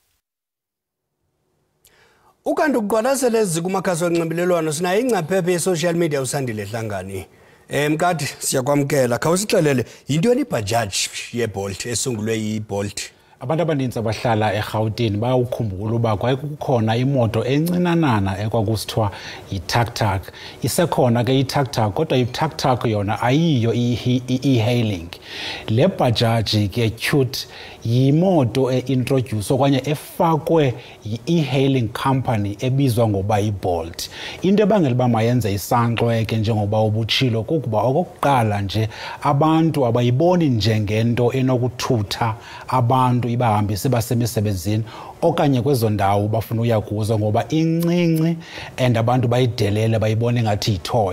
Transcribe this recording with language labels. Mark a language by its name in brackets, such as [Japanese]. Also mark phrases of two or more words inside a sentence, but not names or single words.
[Xhosa] Ukanti ukuqwalasela ezikumakhasi onxibelelwano sinayo ingcaphephe ye- [English] social media [Xhosa] usandile Hlangani. Mkadi siyakwamkela khawusixelele yintoni ibajaji yeBolt esungulwe yiBolt? Abantu abaninzi abahlala eGauteng bayawukhumbula uba kwakukhona imoto encinanana ekwakusithiwa yi-tuk-tuk. Isekhona ke i-tuk-tuk kodwa i-tuk-tuk yona ayiyo i-e-hailing. Le bajaji ke cute yimoto e-introduce okanye efakwe yi- [English] e-hailing company [Xhosa] ebizwa ngoba yiBolt. Into ebangela uba mayenze isankxwe ke njengoba ubutshilo kukuba okokuqala nje abantu abayiboni njengento enokuthutha abantu ibahambise basemisebenzini okanye kwezo ndawo bafuna uya kuzo ngoba incinci and abantu bayidelele bayibone ngathi yithoy.